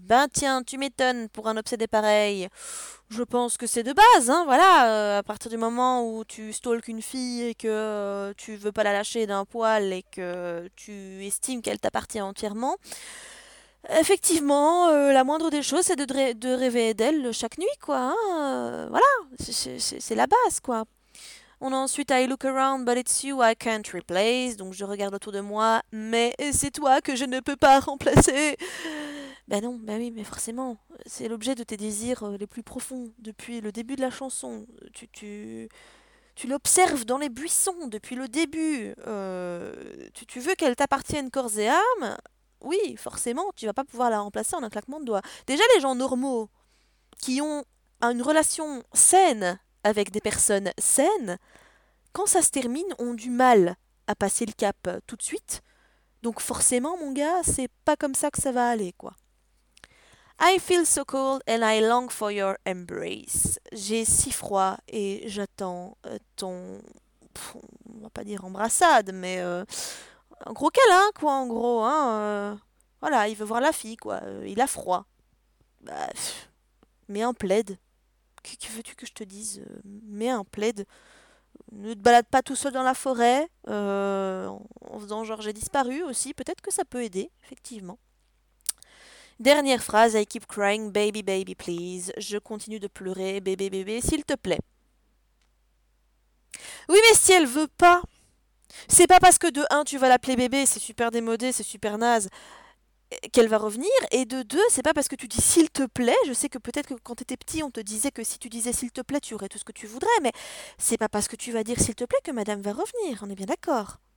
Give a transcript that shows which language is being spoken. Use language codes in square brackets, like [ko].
[fr] Ben tiens, tu m'étonnes pour un obsédé pareil. Je pense que c'est de base, hein, voilà. À partir du moment où tu stalks une fille et que tu veux pas la lâcher d'un poil et que tu estimes qu'elle t'appartient entièrement. Effectivement, la moindre des choses, c'est de rêver d'elle chaque nuit, quoi. Hein. Voilà, c'est la base, quoi. On a ensuite [en] I look around, but it's you I can't replace. [fr] Donc je regarde autour de moi, mais c'est toi que je ne peux pas remplacer. Ben non, ben oui, mais forcément. C'est l'objet de tes désirs les plus profonds depuis le début de la chanson. Tu l'observes dans les buissons depuis le début. Tu veux qu'elle t'appartienne corps et âme? Oui, forcément, tu vas pas pouvoir la remplacer en un claquement de doigts. Déjà, les gens normaux qui ont une relation saine avec des personnes saines, quand ça se termine, ont du mal à passer le cap tout de suite. Donc forcément, mon gars, c'est pas comme ça que ça va aller, quoi. [en] I feel so cold and I long for your embrace. [fr] J'ai si froid et j'attends ton, pff, on va pas dire embrassade, mais un gros câlin, quoi, en gros, hein. Voilà, il veut voir la fille, quoi. Il a froid. Bah, mais en plaide. Que veux-tu que je te dise? Mets un plaid. Ne te balade pas tout seul dans la forêt. En faisant genre j'ai disparu aussi. Peut-être que ça peut aider, effectivement. Dernière phrase. [en] I keep crying, baby, baby, please. [fr] Je continue de pleurer, bébé, bébé, s'il te plaît. Oui, mais si elle veut pas, c'est pas parce que de un, tu vas l'appeler bébé, c'est super démodé, c'est super naze. qu'elle va revenir, et de deux, c'est pas parce que tu dis s'il te plaît, je sais que peut-être que quand tu étais petit, on te disait que si tu disais s'il te plaît, tu aurais tout ce que tu voudrais, mais c'est pas parce que tu vas dire s'il te plaît que madame va revenir, on est bien d'accord.